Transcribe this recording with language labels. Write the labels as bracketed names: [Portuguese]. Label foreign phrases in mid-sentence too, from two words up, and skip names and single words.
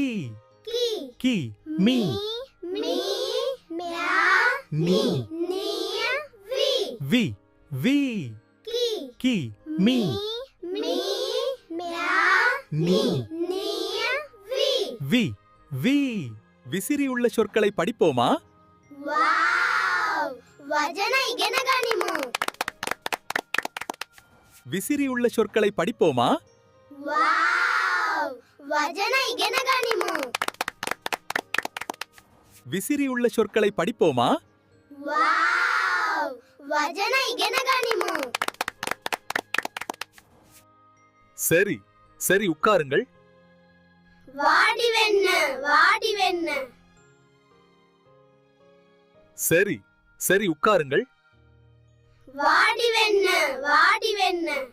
[Sinhala] කි, කි, මි, මි, මෙයා, නි, නිය, වි, වි, වි, කි, කි, මි, මි, මෙයා, නි, නිය, වි. [Tamil] வி, வி. விசிறி உள்ள சொற்களை படிப்போமா? வாவ்! [Sinhala] වචන ඉගෙන ගනිමු. [Tamil] விசிறி உள்ள சொற்களை படிப்போமா? வாவ்! [Sinhala] වචන ඉගෙන ගනිමු. [Tamil] விசிறி உள்ள சொற்களை படிப்போமா? வாவ்! [Sinhala] වචන ඉගෙන ගනිමු. [Tamil] சரி, சரி உட்காருங்கள். [Sinhala] வாடி වෙන්න, வாடி වෙන්න. [Tamil] சரி, சரி உட்காருங்கள். [Sinhala] வாடி වෙන්න, வாடி වෙන්න.